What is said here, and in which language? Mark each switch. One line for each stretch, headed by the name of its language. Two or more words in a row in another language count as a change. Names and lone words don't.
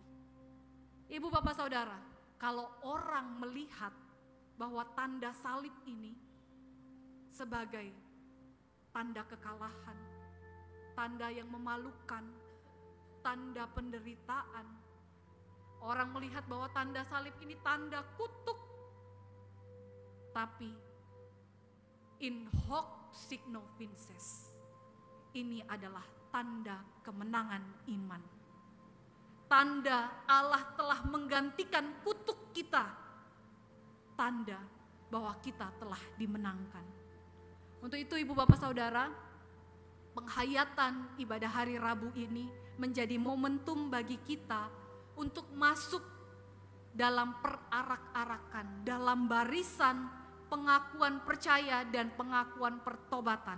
Indonesian: Ibu Bapak Saudara, kalau orang melihat bahwa tanda salib ini sebagai tanda kekalahan, tanda yang memalukan, tanda penderitaan. Orang melihat bahwa tanda salib ini tanda kutuk.
Latin: Tapi in hoc signo vinces,
Indonesian: ini adalah tanda kemenangan iman. Tanda Allah telah menggantikan kutuk kita. Tanda bahwa kita telah dimenangkan. Untuk itu Ibu Bapak Saudara, penghayatan ibadah hari Rabu ini menjadi momentum bagi kita untuk masuk dalam perarak-arakan, dalam barisan pengakuan percaya dan pengakuan pertobatan.